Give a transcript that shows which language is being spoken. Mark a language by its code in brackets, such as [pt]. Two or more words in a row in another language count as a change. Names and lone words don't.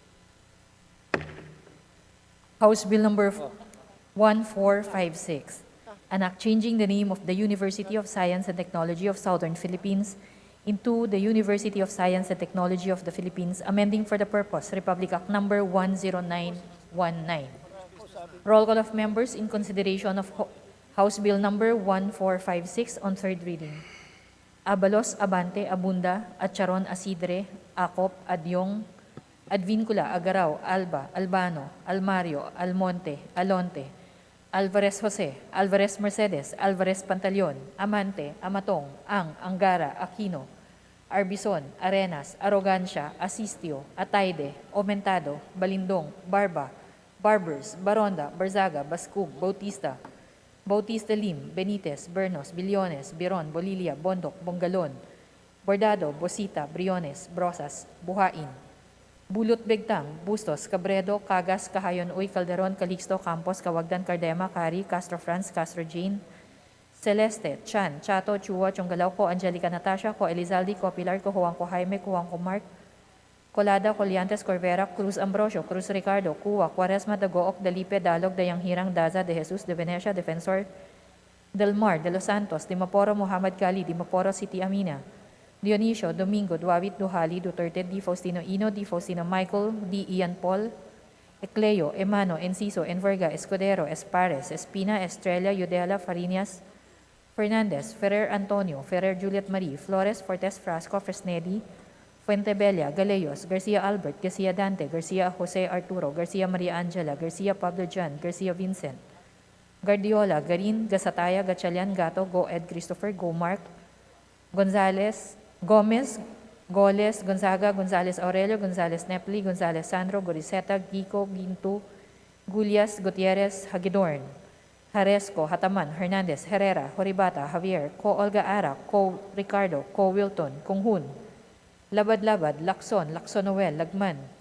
[en] House Bill number 1456, an act changing the name of the University of Science and Technology of Southern Philippines into the University of Science and Technology of the Philippines, amending for the purpose Republic Act number 10919. Roll call of members in consideration of House Bill number 1456 on third reading. Abalos, Abante, Abunda, Atcharon, Asidre, Acop, Adyong, Advincula, Agaraw, Alba, Albano, Almario, Almonte, Alonte, Alvarez Jose, Alvarez Mercedes, Alvarez Pantaleon, Amante, Amatong, Angara, Aquino, Arbison, Arenas, Arrogancia, Asistio, Ataide, Omentado, Balindong, Barba, Barbers, Baronda, Barzaga, Bascug, Bautista, Bautista Lim, Benitez, Bernos, Billones, Biron, Bolilia, Bondok, Bongalon, Bordado, Bosita, Briones, Brosas, Buhain, Bulot Begtang, Bustos, Cabredo, Cagas, Cahayon, Uy, Calderon, Calixto, Campos, Cawagdan, Cardema, Cari, Castro Franz, Castro Jane, Celeste, Chan, Chato, Chua, Chonggalaw ko, Angelica Natasha, ko Elizalde, ko Pilar, ko Juan ko Jaime, ko Juan ko Mark, Colada, Coliantes, Corvera, Cruz Ambrosio, Cruz Ricardo, Cuwa, Quaresma, Dagook, Dalipe, Dalog, Dayang Hirang, Daza, De Jesus, De Venecia, Defensor, Del Mar, De Los Santos, Dimaporo, Muhammad Kali, Dimaporo City, Amina, Dionisio, Domingo, Duawit, Duhali, Duterte, Di Faustino Ino, Di Faustino Michael, Di Ian Paul, Ecleo, Emano, Enciso, Enverga, Escudero, Espares, Espina, Estrella, Yudela, Farinas, Fernandez, Ferrer Antonio, Ferrer Juliet Marie, Flores, Fortes Frasco, Fresnedi, Fuentebella, Galeyos, Garcia Albert, Garcia Dante, Garcia Jose Arturo, Garcia Maria Angela, Garcia Pablo John, Garcia Vincent, Guardiola, Garin, Gasataya, Gatchalian, Gato, Go Ed Christopher, Go Mark, Gonzales, Gomez, Goles, Gonzaga, Gonzales Aurelio, Gonzales Nepli, Gonzales Sandro, Goriseta, Gico, Ginto, Gulias, Gutierrez, Hagidorn, Haresco, Hataman, Hernandez, Herrera, Horibata, Javier, Ko Olga Ara, Ko Ricardo, Ko Wilton, Kunghun, Labad-Labad, Lacson, Lacson Noel, Lagman,